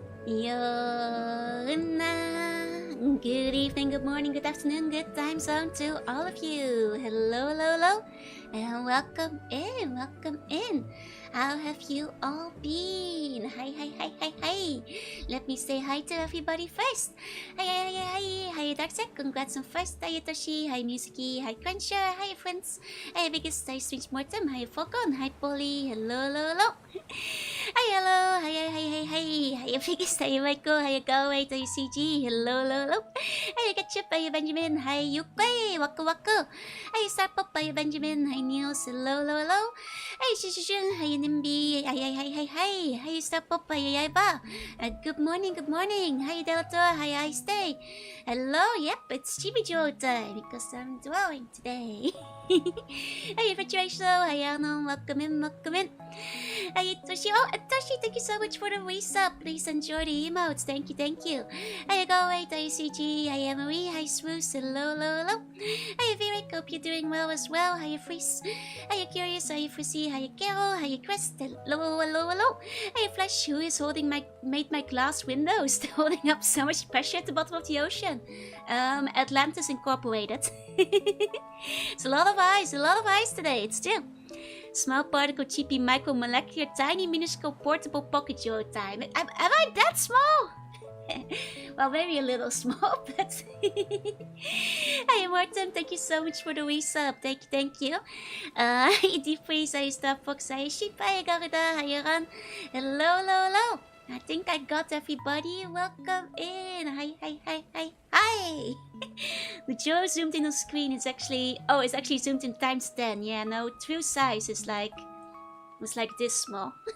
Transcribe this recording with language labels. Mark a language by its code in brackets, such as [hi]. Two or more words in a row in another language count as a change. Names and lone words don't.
[en] Yona. Good evening, good morning, good afternoon, good time zone to all of you. Hello, hello, hello, and welcome in, welcome in. How have you all been? Hi, hi, hi, hi, hi. Let me say hi to everybody first. Hi, hi, hi, hi. Hi, Darksec. Congrats on first. Hi, Toshi. Hi, Musicy. Hi, Cruncher. Hi, friends. Hi, Biggest. Hi, Strange Mortem. Hi, Falcon. Hi, Polly. Hello, hello, hello. Hi, hello. Hi, hi, hi, hi, hi. Hi, Biggest. Hi, Michael. Hi, Galway. Hi, CG. Hello, hello, hello. Hi, Ketchup. Hi, Benjamin. Hi, Yukwe. [ja] Waku, waku. [en] Hi, Starpop. Hi, Benjamin. Hi, Niels. Hello, hello, hello. Hi, Shishishun. Hi, Nimby. Hi, hi, hi, hi, hi. Hi, Starpop. Hi, Yaiba. Good morning, good morning. Hi, Delta. Hi, I stay. Hello, yep, it's Chibijo time because I'm dwelling today. Hi, Refrigerator. Hi, Arno. Welcome in, welcome in. Hi, Toshi. Oh, Toshi, thank you so much for the resub. Please enjoy the emotes. Thank you, thank you. Hi, Galway. Hi, CG. Hi, Emery. Hi, Swoos. Hello, hello, hello. Hi, Virik. Hope you're doing well as well. Hi, Freeze. Hi, Curious. Hi, Frizzy. Hi, Carol. Hi, Chris. Hello, hello, hello. Hi, Flash. Who is made my glass windows holding up so much pressure at the bottom of the ocean? Atlantis Incorporated. It's a lot of ice today. It's still small particle, cheapy, micromolecular, tiny, minuscule, portable pocket Joe time. Am I that small? Well, maybe a little small, but Hi, Morton. Thank you so much for the resub. Thank you. Deep Freeze, hi, Starfox, hi, Sheep, hi, Garuda, hi, Ran. Hello, hello, hello. I think I got everybody. Welcome in. Hi, hi, hi, hi, hi. The Joe zoomed in on screen. It's actually zoomed in times 10. Yeah, no, true size is like this small.